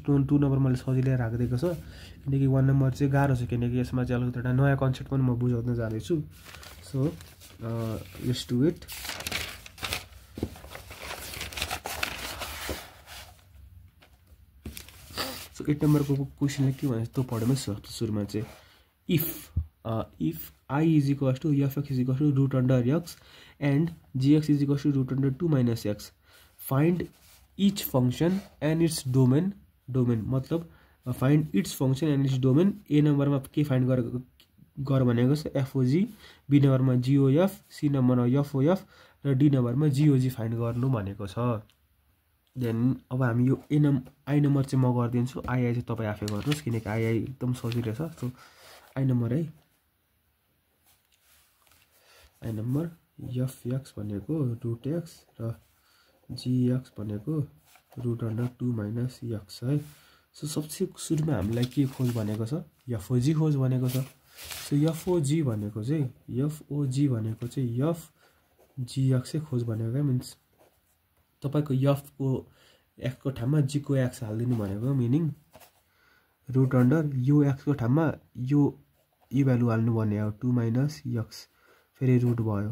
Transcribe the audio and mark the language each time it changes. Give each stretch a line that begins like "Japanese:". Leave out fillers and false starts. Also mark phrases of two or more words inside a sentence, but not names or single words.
Nepali: 2 नम्बर मैले सजिलै राखिदिएको छ, किनकि 1 नम्बर चाहिँ गाह्रो छ, किनकि यसमा चाहिँ अलिकति एउटा नयाँ कन्सेप्ट पनि म बुझाउन जाँदैछु।
English: So let's do it. So
Nepali: 8 नम्बरको क्वेसनले के भन्छ त्यो पढ्मै सुरुमा चाहिँ
English: If i is equals to f x is equals to root under x and g x is equals to root under 2 minus x, find each function and its domain. Domain मतलब find its function and its domain।
Nepali: ए नम्बरमा के फाइंड गर भनेको छ एफओजी, बी नम्बरमा जिओएफ, सी नम्बरमा एफओएफ र डी नम्बरमा जिओजी फाइंड गर्नु भनेको छ। देन अब हामी यो आई नम्बर चाहिँ म गरिदिन्छु, आई चाहिँ तपाईँ आफै गर्नुहोस्, किनकि आई एकदम सजिलो छ। सो आई नम्बर है, आई नम्बर
English: f x
Nepali: भनेको
English: root x
Nepali: र जिएक्स भनेको
English: root under 2 minus x
Nepali: है। सो सबसे सुरुमा हामीलाई के खोज भनेको छ, एफओजी खोज भनेको छ। सो एफओजी भनेको चाहिँ
English: f gx
Nepali: चाहिँ खोज भनेको क्या। मिन्स तपाईको एक्सको ठाउँमा जीको एक्स हालिदिनु भनेको,
English: meaning root under
Nepali: यो एक्सको ठाउँमा यो भ्यालु हाल्नु भन्ने हो
English: 2 minus x,
Nepali: फेरि रुट भयो।